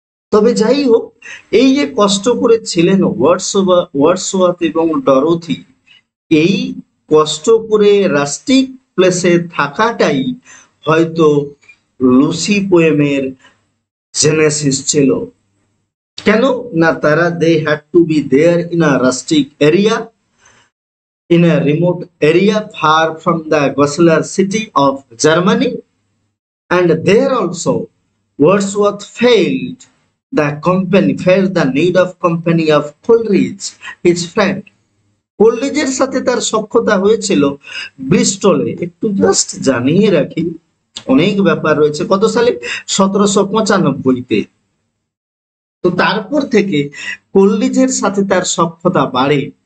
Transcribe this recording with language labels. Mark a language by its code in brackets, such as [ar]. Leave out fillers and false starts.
[bn] তবে যাই হোক, এই যে কষ্ট করেছিলেন ওয়ার্ডসওয়ার্থ এবং ডরোথি, এই কষ্ট করে রাস্টিক প্লেসে থাকাটাই হয়তো লুসি পোয়েমের জেনেসিস ছিল। কেন না, তারা [en] They had to be there in a rustic area, in a remote area far from the Goslar city of Germany, and there also Wordsworth felt the need of company of Coleridge, his friend. [bn] কোলরিজের সাথে তার সখ্যতা হয়েছিল ব্রিস্টলে। একটু just জানিয়ে রাখি, অনেক ব্যাপার রয়েছে। কত সালে? 1795-তে। তো তারপর থেকে কোলরিজের সাথে তার সখ্যতা বাড়ে।